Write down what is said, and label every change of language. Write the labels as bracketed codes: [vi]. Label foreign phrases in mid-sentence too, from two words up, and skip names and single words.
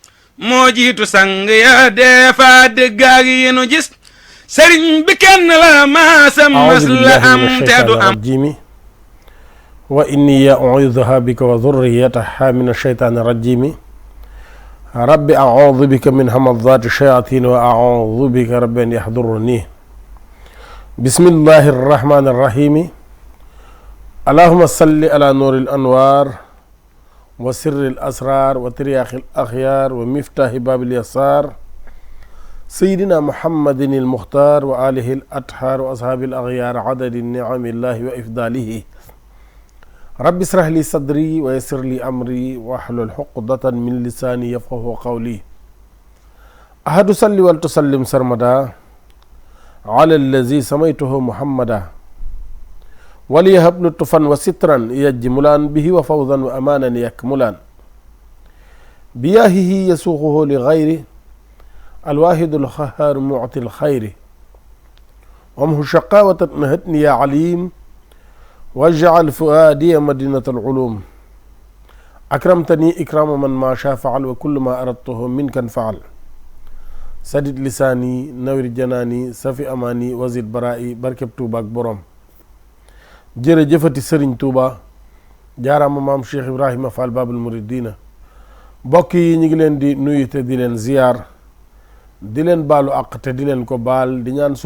[wo] moo jiitu sang ya deefa dëggaag yi nu gis sëriñ bi kenn la maasam mas la am te du am [ar] وإني أعيذها بك وذريتها من الشيطان الرجيم رب أعوذ بك من همزات الشياطين وأعوذ بك رب أن يحضرون بسم الله الرحمن الرحيم اللهم صل على نور الأنوار وسر الأسرار وترياق الأخيار ومفتاح باب اليسار سيدنا محمد المختار وآله الأطهار وأصحاب الأخيار عدد نعم الله وإفضاله رب اشرح لي صدري ويسر لي أمري واحلل عقدة من لساني يفقهوا قولي أحد صل وسلم سرمدا على الذي سميته محمدا وليهب لطفا وسترا يجملان به وفوزا وأمانا يكملان بجاهه يسوقه لغيري الواحد القهار معطي الخير وامح شقاوة نحتني يا عليم واجعل فؤادي مدينة العلوم أكرمتني إكرام من ما شاء فعل وكل ما أردته منك فعل سدد لساني نور جناني صف أماني وزد برائي [wo] barkeb Tuuba ak borom jërëjëfati sëriñ Tuuba jaaraama maam Cheikh Ibrahima Fall Babul Muridina mbokk yi ñu ngi leen di nuyu te di leen ziyaar di leen baalu àq te di leen ko baal di ñaan